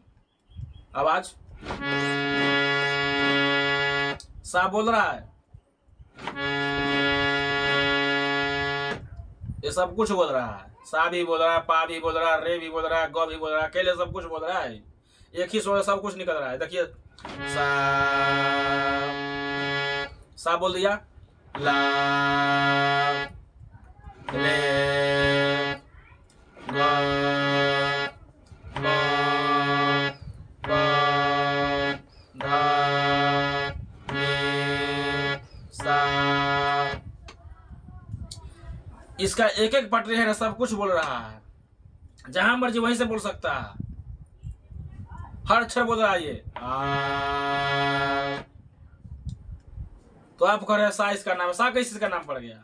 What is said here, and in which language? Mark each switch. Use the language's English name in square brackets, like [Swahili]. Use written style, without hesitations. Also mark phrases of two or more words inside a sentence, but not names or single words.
[Hindi] आवाज सा बोल रहा है, ये सब कुछ बोल रहा है। सा भी बोल रहा है, पा भी बोल रहा है, रे भी बोल रहा है, ग भी बोल रहा है, अकेले सब कुछ बोल रहा है। एक ही स्वर सब कुछ निकल रहा है। देखिए सा बोल दिया, ला रे ग म प ध नि सा। इसका एक एक पटरी है ना, सब कुछ बोल रहा है। जहां मर्जी वहीं से बोल सकता है, हर अक्षर बोल रहा है ये। तो आप कह रहे हैं सा इसका नाम है, सा कैसे इसका नाम पड़ गया?